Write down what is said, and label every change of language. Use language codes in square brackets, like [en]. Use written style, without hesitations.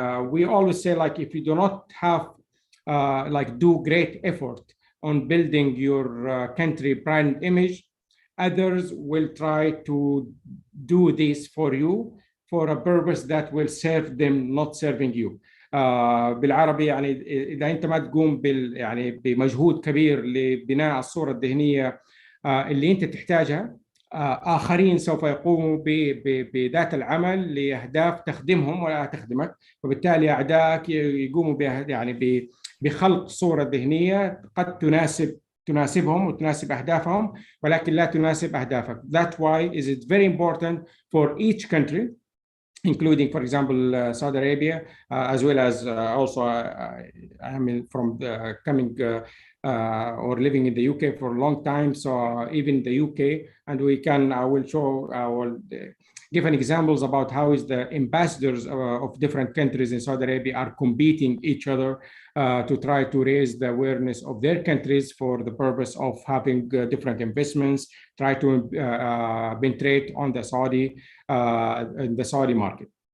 [en] We always say, like, if you do not have, like, do great effort on building your country brand image, others will try to do this for you for a purpose that will serve them, not serving you. [ar] بالعربي يعني إذا أنت ما تقوم يعني بمجهود كبير لبناء الصورة الذهنية اللي أنت تحتاجها، آخرين سوف يقوموا بذات العمل لأهداف تخدمهم ولا تخدمك، وبالتالي أعدائك يقوموا يعني بخلق صورة ذهنية قد تناسبهم وتناسب أهدافهم ولكن لا تناسب أهدافك. [en] That's why is it very important for each country, including, for example, Saudi Arabia, as well as also, I mean, from coming or living in the UK for a long time. So even the UK, and I will give an examples about how is the ambassadors of different countries in Saudi Arabia are competing each other to try to raise the awareness of their countries for the purpose of having different investments, try to penetrate on the Saudi market.